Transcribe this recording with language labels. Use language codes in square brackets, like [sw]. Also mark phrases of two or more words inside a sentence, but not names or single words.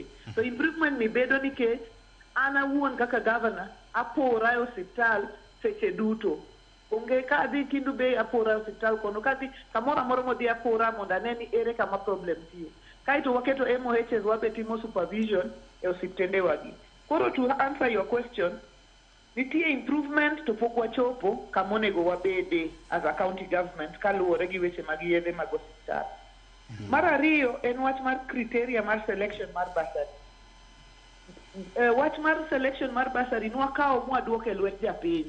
[en] So improvement [luo] ni bedo nikech an awuon kaka governor apora e osiptal seche duto. Onge ka adhi Kindu Bay apora e osiptal kono ka adhi kamoro amora modhi apora mondo ane ni ere kama problem tie. Kaito waketo MOHs wabe timo supervision e osiptende wagi. [en] Koro to answer your question, [luo] nitie improvement to pok wachopo kama onego wabede [en] as a county government [luo] kaluwore gi weche mag yedhe mag osiptal. Mar ariyo en wach mar criteria mar selection mar basari. Wach mar selection mar basari nwakawo mwaduoke lwet japiny.